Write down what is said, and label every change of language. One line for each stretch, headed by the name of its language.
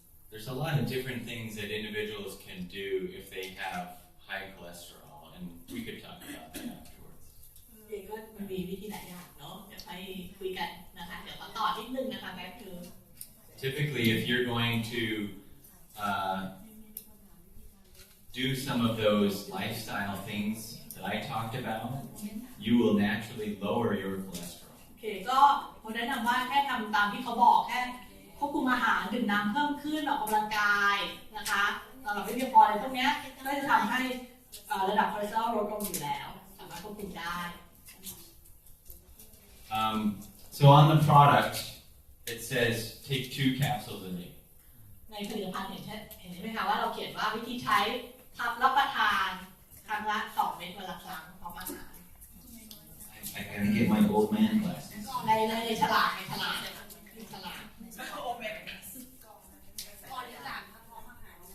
English: there's a lot of different things that individuals can do if they have high cholesterol, and we could talk about that afterwards.
Thai: ก็มันมีวิธีหลายอย่างเนาะเดี๋ยวไปคุยกันนะคะเดี๋ยวต่อนิดนึงนะคะแป๊บนึง
English: Typically, if you're going to do some of those lifestyle things that I talked about, you will naturally lower your cholesterol.
Thai: โอเคก็ผมแนะนำว่าแค่ทำตามที่เขาบอกแค่ควบคุมอาหารดื่มน้ำเพิ่มขึ้นออกกำลังกายนะคะสำหรับไม่เพียงพออะไรพวกนี้ก็จะทำให้ระดับคอเลสเตอรอลลดลงอยู่แล้วสามารถควบคุมได้
English: So on the product, it says take 2 capsules a day.
Thai: ในผลิตภัณฑ์เห็นไหมคะว่าเราเขียนว่าวิธีใช้รับประทานครั้งละ2 เม็ดวันละครั้งพร้อมอาหาร
English: I gotta get my old man glasses.
Thai: ในฉลากในฉลาก ก่อนหรือหลังครับพร้อมอาหาร